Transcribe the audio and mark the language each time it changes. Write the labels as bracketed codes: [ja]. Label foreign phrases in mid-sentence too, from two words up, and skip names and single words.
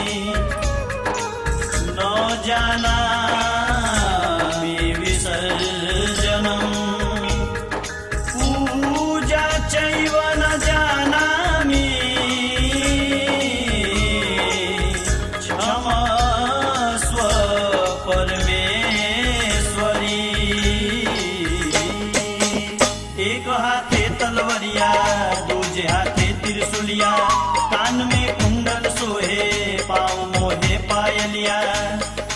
[sa] न जानामि विसर्जनम्, पूजा चैव न जानामि, क्षमस्व परमेश्वरी। [bho] एक हाथे तलवरिया दूजे हाथे त्रिशूलिया, कान में कुंडल सोहे पाँव मोहे पायलिया।